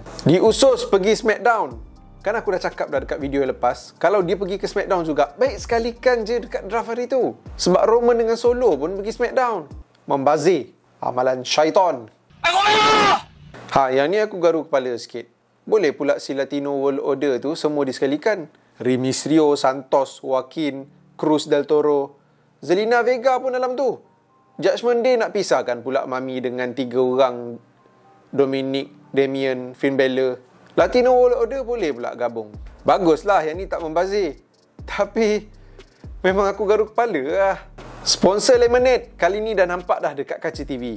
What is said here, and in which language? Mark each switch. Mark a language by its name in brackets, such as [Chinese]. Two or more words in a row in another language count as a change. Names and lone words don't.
[Malay] The Usos pergi SmackDown. Kan aku dah cakap dah dekat video yang lepas, kalau dia pergi ke SmackDown juga, baik sekali kan je dekat draft hari tu. Sebab Roman dengan Solo pun pergi SmackDown. Membazir. Amalan syaitan. Yang ni aku garu kepala sikit. Boleh pula si Latino World Order tu semua disekalikan. Rey Mysterio, Santos, Joaquin, Cruz del Toro, Zelina Vega pun dalam tu. Judgment Day nak pisahkan pula Mami dengan 3 orang, Dominic, Damien, Finn Balor. Latino World Order boleh pula gabung. Baguslah yang ni tak membazir. Tapi memang aku garu kepala lah. Sponsor Lemonade kali ni dah nampak dah dekat kaca TV.